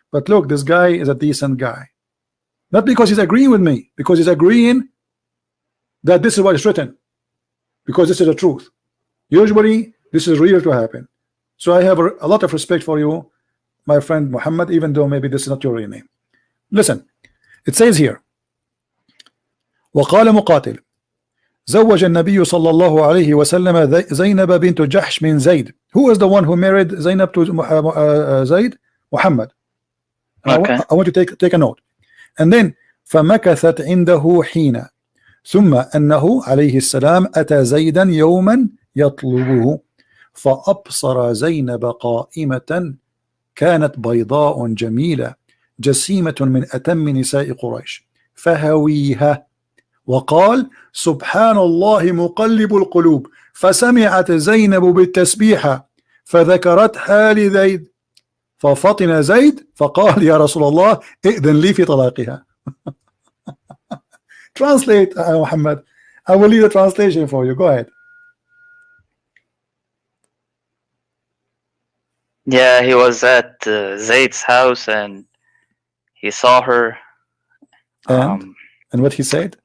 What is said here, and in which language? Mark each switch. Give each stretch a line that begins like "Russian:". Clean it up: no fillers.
English: But look, this guy is a decent guy, not because he's agreeing with me, because he's agreeing that this is what is written, because this is the truth. Usually this is real to happen. So I have a lot of respect for you, my friend Muhammad, even though maybe this is not your real name. Listen, it says here,
Arabic: وقال مقاتل زوج النبي صلى الله عليه وسلم زينب بنت جحش من زيد.
English: Who is the one who married Zainab to Zayd? Muhammad. Okay. I want to take a note. And then
Arabic: فمكثت عنده حين ثم أنه عليه السلام أتى زيدا يوما يطلبه فأبصر زينب قائمة كانت بيضاء جميلة جسيمة من أتم نساء قريش فهويها وقال سبحان الله مقلب القلوب فسمعت زينب بالتسبيحة فذكرتها لزيد ففطن زيد فقال يا رسول الله ائذن لي في طلاقها.
English: Translate, Muhammad. I will leave the translation for you. Go ahead. Yeah, he was at Zayd's house and he saw her. And what he said?